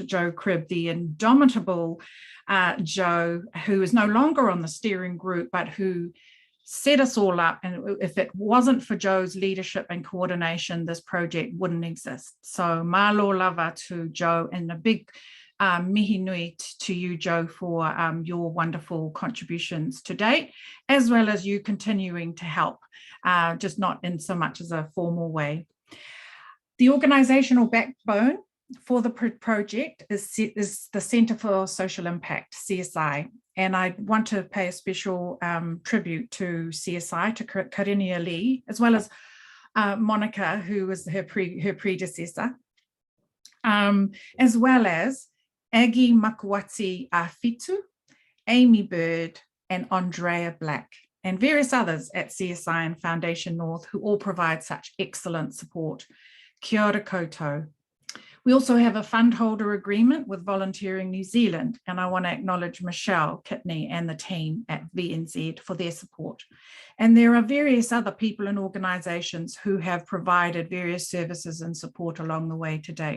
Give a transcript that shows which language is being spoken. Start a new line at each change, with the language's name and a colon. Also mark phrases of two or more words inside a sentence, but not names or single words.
English: Joe Cribb, the indomitable Joe, who is no longer on the steering group, but who set us all up. And if it wasn't for Joe's leadership and coordination, this project wouldn't exist. So
Samoan: malo lava
English: to Joe, and a big
Māori: mihi nui
English: to you, Joe, for your wonderful contributions to date, as well as you continuing to help, just not in so much as a formal way. The organizational backbone for the project is the Centre for Social Impact, CSI. And I want to pay a special tribute to CSI, to Karinia Lee, as well as Monica, who was her predecessor, as well as Aggie Makuati Afitu, Amy Bird, and Andrea Black. and various others at CSI and Foundation North who all provide such excellent support.
Māori: Kia ora koutou.
English: We also have a fund holder agreement with Volunteering New Zealand, and I want to acknowledge Michelle Kitney and the team at VNZ for their support. And there are various other people and organisations who have provided various services and support along the way to date.